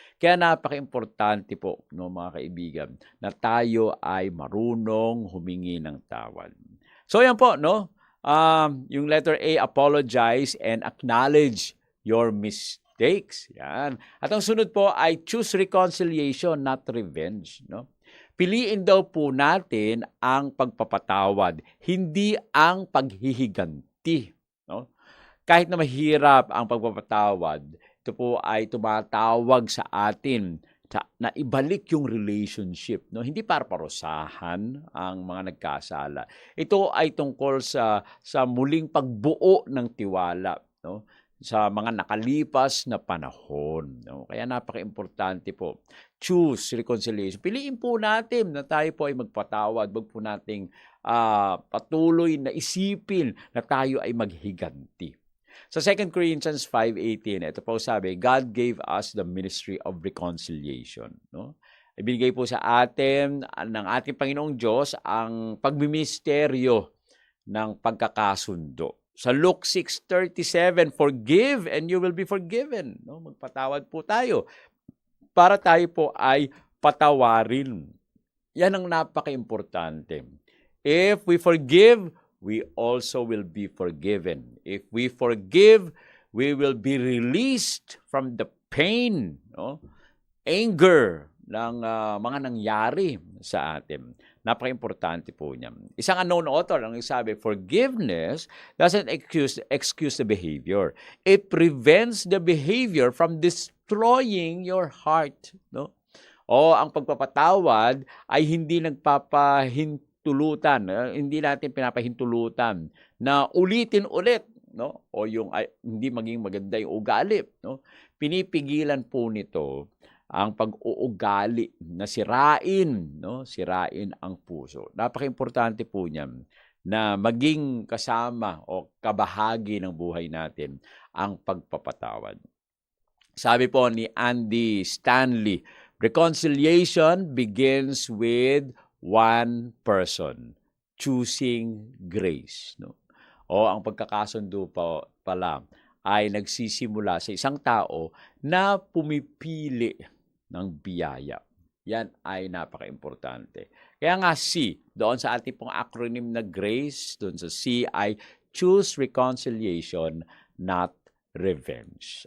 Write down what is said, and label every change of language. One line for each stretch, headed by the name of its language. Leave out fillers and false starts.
Filipino: Kaya napaka-importante po, no, mga kaibigan, na tayo ay marunong humingi ng tawad. So yan po, no? Yung
English: letter A, apologize and acknowledge your mistakes.
Filipino: Yan. At ang sunod po ay
English: choose reconciliation, not revenge,
Filipino: no? Piliin daw po natin ang pagpapatawad, hindi ang paghihiganti, no? Kahit na mahirap ang pagpapatawad, ito po ay tumatawag sa atin na ibalik yung relationship, no? Hindi para parusahan ang mga nagkasala. Ito ay tungkol sa muling pagbuo ng tiwala, no, sa mga nakalipas na panahon, no? Kaya napaka-importante po.
English: Choose reconciliation.
Filipino: Piliin po natin na tayo po ay magpatawad. Wag po nating patuloy na isipin na tayo ay maghiganti.
English: Sa 2 Corinthians 5:18,
Filipino: ito po sabi,
English: God gave us the ministry of reconciliation, no?
Filipino: Ibinigay po sa atin ng ating Panginoong Diyos ang pagmiministeryo ng pagkakasundo.
English: Sa Luke 6:37, forgive and you will be forgiven, no?
Filipino: Magpatawad po tayo para tayo po ay patawarin. Yan ang napaka-importante.
English: If we forgive, we also will be forgiven. If we forgive, we will be released from the pain, no?
Filipino: Anger ng mga nangyari sa atin. Napaka-importante po niyan. Isang
English: unknown author ang sabi, forgiveness doesn't excuse the behavior. It prevents the behavior from destroying your heart, no?
Filipino: O ang pagpapatawad ay hindi nagpapahintulutan, hindi natin pinapahintulutan na ulitin ulit, no? O yung hindi maging maganda yung ugali, no? Pinipigilan po nito ang pag-uugali na sirain, no? Sirain ang puso. Napaka-importante po niyan na maging kasama o kabahagi ng buhay natin ang pagpapatawad. Sabi po ni
English: Andy Stanley, reconciliation begins with one person choosing grace, no?
Filipino: O ang pagkakasundo pala ay nagsisimula sa isang tao na pumipili ng biyaya. Yan ay napaka-importante. Kaya nga C, doon sa ating pong acronym na GRACE, doon sa C ay
English: choose reconciliation, not revenge.